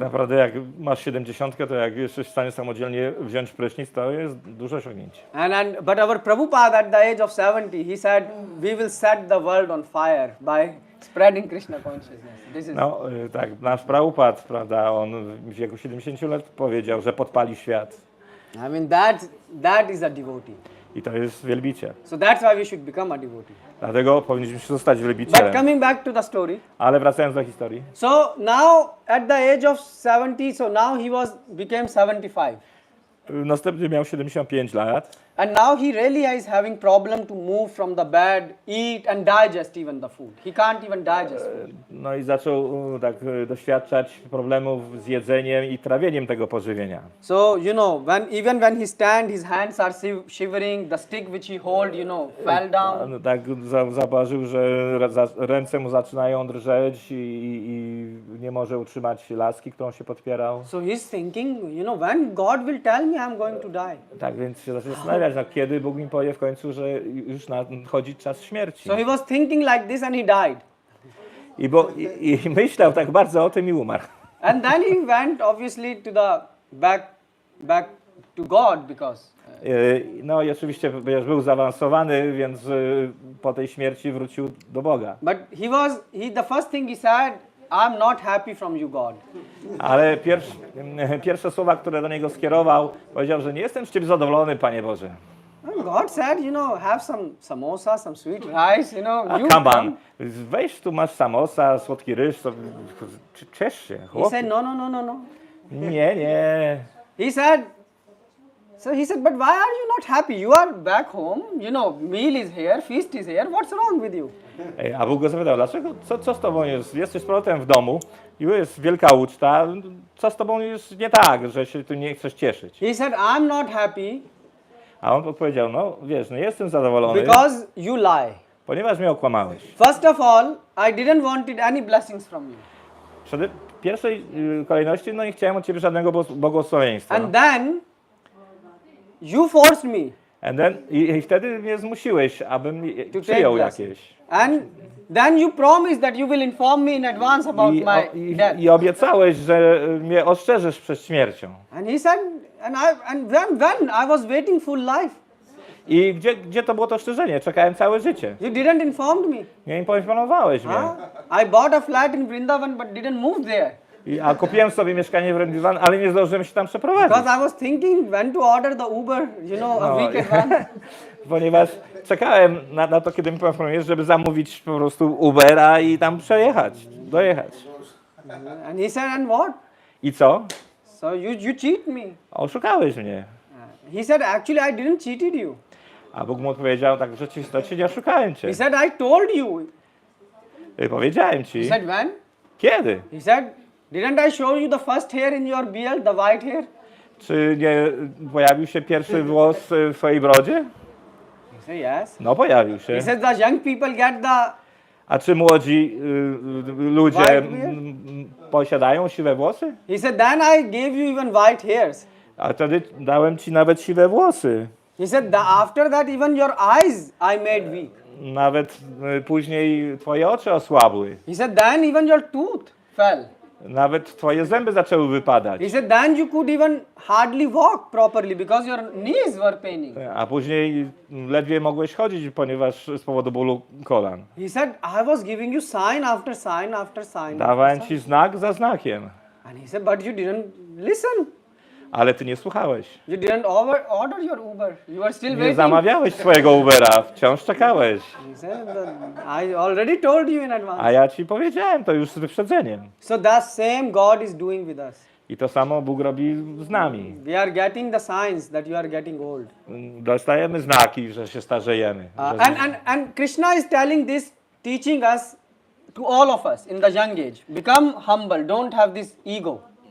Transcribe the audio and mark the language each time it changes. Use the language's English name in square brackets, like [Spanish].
[Polish] naprawdę jak masz 70, to jak jesteś w stanie samodzielnie wziąć prysznic, to jest duże osiągnięcie. [English] But our Prabhupada at the age of 70, he said, we will set the world on fire by spreading Krishna consciousness. [Polish] Tak, nasz Prabhupada, prawda, on w wieku 70 lat powiedział, że podpali świat. [English] I mean, that is a devotee. [Polish] I to jest wielbiciel. [English] So that's why we should become a devotee. [Polish] Dlatego powinniśmy zostać wielbicielem. [English] But coming back to the story. [Polish] Ale wracając do historii. [English] So now at the age of 70, so now he became 75. [Polish] Następnie miał 75 lat. [English] And now he really is having problem to move from the bed, eat and digest even the food. He can't even digest food. [Polish] I zaczął tak doświadczać problemów z jedzeniem i trawieniem tego pożywienia. [English] So, even when he stand, his hands are shivering, the stick which he hold, fell down. [Polish] Tak zauważył, że ręce mu zaczynają drżeć i nie może utrzymać laski, którą się podpierał. [English] So he's thinking, when God will tell me I'm going to die. [Polish] Tak więc się zaczyna zastanawiać, kiedy Bóg mi powie w końcu, że już nadchodzi czas śmierci. [English] So he was thinking like this and he died. [Polish] I myślał tak bardzo o tym i umarł. [English] And then he went obviously to the back to God because [Polish] No i oczywiście był zaawansowany, więc po tej śmierci wrócił do Boga. [English] but the first thing he said, I'm not happy from you, God. [Polish] Ale pierwsze słowa, które do niego skierował, powiedział, że nie jestem z Ciebie zadowolony, Panie Boże. [English] And God said, have some samosa, some sweet rice, you Come on, [Polish] weź tu masz samosa, słodki ryż, ciesz się, [English] He [Polish] chłopie. [English] said, no. [Polish] Nie. [English] He said, but why are you not happy? You are back home, meal is here, feast is here, what's wrong with you? [Polish] A Bóg go zapytał, dlaczego, co z tobą jest? Jesteś z powrotem w domu, jest wielka uczta, co z tobą jest nie tak, że się tu nie chcesz cieszyć? [English] He said, I'm not happy [Polish] A on odpowiedział, nie jestem zadowolony, [English] because you lie. [Polish] ponieważ mnie okłamałeś. [English] First of all, I didn't wanted any blessings from you. [Polish] W pierwszej kolejności, nie chciałem od ciebie żadnego błogosławieństwa. [English] And then, you forced me. [Polish] I wtedy mnie zmusiłeś, abym [English] To [Polish] przyjął [English] take blessing. [Polish] jakieś. [English] And then you promised that you will inform me in advance about my death. [Polish] I obiecałeś, że mnie ostrzeżesz przed śmiercią. [English] And he said, and when I was waiting full life. [Polish] I gdzie to było to ostrzeżenie? Czekałem całe życie. [English] You didn't inform me. [Polish] Nie poinformowałeś mnie. [English] I bought a flat in Vrindavan but didn't move there. [Polish] A kupiłem sobie mieszkanie w Vrindavan, ale nie zdążyłem się tam przeprowadzić. [English] Because I was thinking when to order the Uber, a week advance. [Polish] Ponieważ czekałem na to, kiedy mi poinformujesz, żeby zamówić po prostu Ubera i tam dojechać. [English] And he said, and what? [Polish] I co? [English] So you cheat me. [Polish] Oszukałeś mnie. [English] He said, actually I didn't cheated you. [Polish] A Bóg mu odpowiedział, tak w rzeczywistości nie oszukałem cię. [English] He said, I told you. [Polish] Powiedziałem ci. [English] He said, when? [Polish] Kiedy? [English] He said, didn't I show you the first hair in your beard, the white hair? [Polish] Czy nie pojawił się pierwszy włos w twojej brodzie? [English] He said, yes. [Polish] No pojawił się. [English] He said, the young people get the... [Polish] A czy młodzi ludzie posiadają siwe włosy? [English] He said, then I gave you even white hairs. [Polish] A wtedy dałem ci nawet siwe włosy. [English] He said, after that even your eyes I made weak. [Polish] Nawet później twoje oczy osłabły. [English] He said, then even your tooth fell. [Polish] Nawet twoje zęby zaczęły wypadać. [English] He said, then you could even hardly walk properly because your knees were paining. [Polish] A później ledwie mogłeś chodzić, ponieważ z powodu bólu kolan. [English] He said, I was giving you sign after sign after sign. [Polish] Dawałem ci znak za znakiem. [English] And he said, but you didn't listen. [Polish] Ale ty nie słuchałeś. [English] You didn't order your Uber. You were still [Polish] Nie [English] waiting. [Polish] zamawiałeś swojego Ubera, wciąż czekałeś. [English] He said, I already told you in advance. [Polish] A ja ci powiedziałem to już z wyprzedzeniem. [English] So that same God is doing with us. [Polish] I to samo Bóg robi z nami. [English] We are getting the signs that you are getting old. [Polish] Dostajemy znaki, że się starzejemy. [English] And Krishna is telling this, teaching us to all of us in the young age. Become humble, don't have this ego.